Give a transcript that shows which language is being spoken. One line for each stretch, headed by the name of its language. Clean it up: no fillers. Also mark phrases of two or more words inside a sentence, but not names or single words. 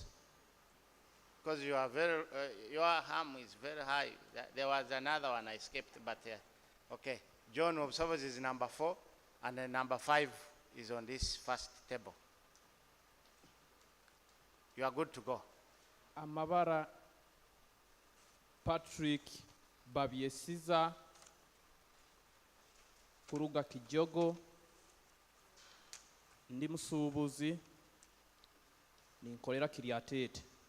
English: Because you are your harm is very high. There was another one I skipped, but okay. John Wobsovos is number 4, and then number 5 is on this first table. You are good to go.
Nyankole: Amabara Patrick Babyesiza Kuruga Kijogo ndi musubuzi ninkolera Kiriatete.